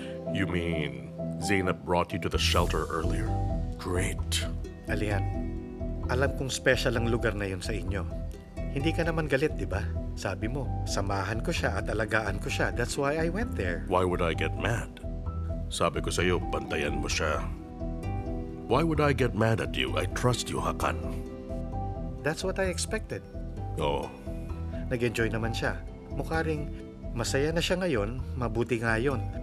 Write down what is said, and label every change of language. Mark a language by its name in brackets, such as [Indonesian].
[English] You mean Zainab brought you to the shelter earlier? Great. [Filipino] Alian, alam kong special ang lugar na yun sa inyo. Hindi ka naman galit, di ba? Sabi mo, samahan ko siya at alagaan ko siya. [English] That's why I went there. Why would I get mad? [Filipino] Sabi ko sa'yo, bantayan mo siya. [English] Why would I get mad at you? I trust you, Hakan. That's what I expected. Oh, [Filipino] Nag-enjoy naman siya. Mukha ring masaya na siya ngayon, mabuti nga yun.